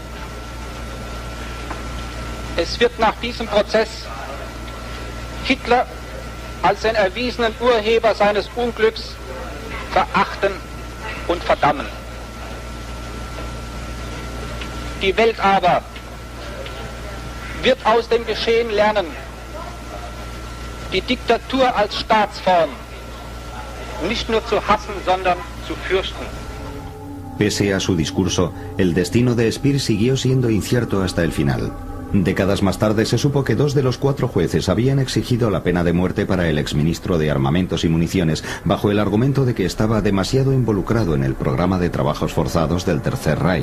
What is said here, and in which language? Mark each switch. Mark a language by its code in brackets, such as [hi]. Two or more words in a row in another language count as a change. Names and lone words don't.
[de] Es wird nach diesem Prozess Hitler als den erwiesenen Urheber seines Unglücks verachten und verdammen. Die Welt aber wird aus dem Geschehen lernen, die Diktatur als Staatsform nicht nur zu hassen, sondern zu fürchten. [es] Pese a su discurso, el destino de Speer siguió siendo incierto hasta el final. Décadas más tarde se supo que 2 de los 4 jueces habían exigido la pena de muerte para el exministro de Armamentos y Municiones bajo el argumento de que estaba demasiado involucrado en el programa de trabajos forzados del Tercer Reich.